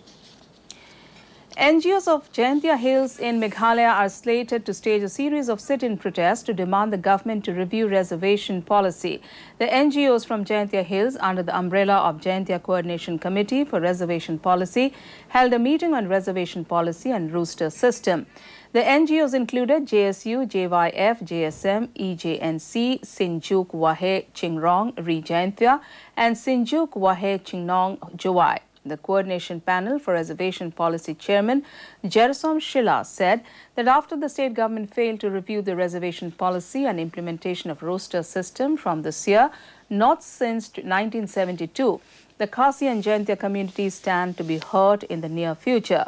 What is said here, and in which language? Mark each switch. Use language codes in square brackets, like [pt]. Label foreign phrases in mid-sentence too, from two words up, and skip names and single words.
[en] NGOs of Jaintia Hills in Meghalaya are slated to stage a series of sit-in protests to demand the government to review reservation policy. The NGOs from Jaintia Hills, under the umbrella of Jaintia Coordination Committee for Reservation Policy, held a meeting on reservation policy and rooster system. The NGOs included JSU, JYF, JSM, EJNC, Sinjuk Wahe Chingrong Rejaintia and Sinjuk Wahe Chingnong Jowai. The coordination panel for reservation policy chairman Jersom Shila said that after the state government failed to review the reservation policy and implementation of roster system from this year, not since 1972, the Khasi and Jaintia communities stand to be heard in the near future.